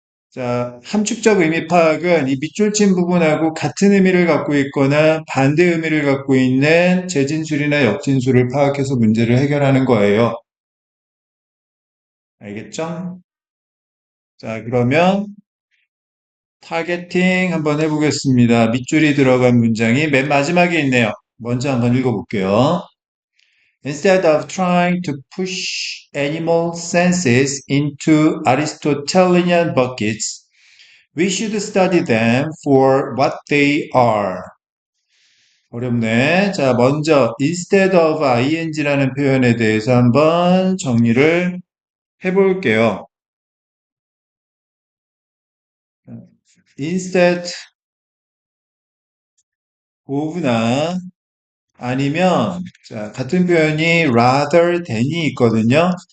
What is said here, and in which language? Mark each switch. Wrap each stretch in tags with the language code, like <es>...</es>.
<ko>자, 함축적 의미 파악은 이 밑줄 친 부분하고 같은 의미를 갖고 있거나 반대 의미를 갖고 있는 재진술이나 역진술을 파악해서 문제를 해결하는 거예요. 알겠죠? 자, 그러면 타겟팅 한번 해보겠습니다. 밑줄이 들어간 문장이 맨 마지막에 있네요. 먼저 한번 읽어볼게요.</ko> <en>Instead of trying to push animal senses into Aristotelian buckets, we should study them for what they are.</en> <ko>어렵네. 자, 먼저</ko> <en>instead of ing</en> <ko>라는 표현에 대해서 한번 정리를 해볼게요. instead of나 아니면 자, 같은 표현이 rather than이 있거든요.</ko>